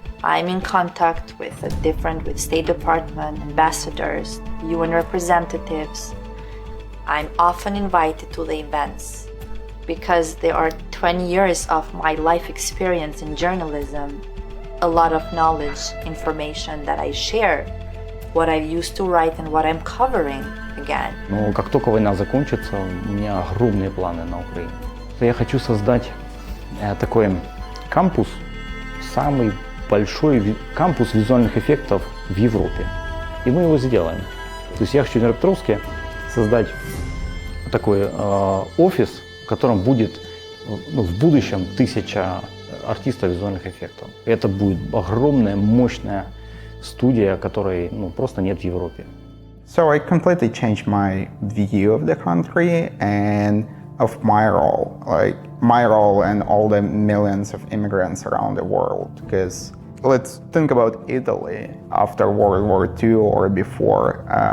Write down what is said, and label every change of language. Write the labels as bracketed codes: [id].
[en] I'm in contact with State Department, ambassadors, UN representatives. I'm often invited to the events because there are 20 years of my life experience in journalism, a lot of knowledge, information that I share, what I used to write and what I'm covering again. [ru] Но как только война закончится, у меня огромные планы на Украину. Я хочу создать такой кампус, самый большой кампус визуальных эффектов в Европе. И мы его сделаем. То есть я хочу в Днепропетровске создать такой офис, в котором будет в будущем 1000 артистов визуальных эффектов. И это будет огромная, мощная студия, которой просто нет в Европе. [en] So I completely changed my view of the country and of my role, and all the millions of immigrants around the world. Because let's think about Italy after World War II or before.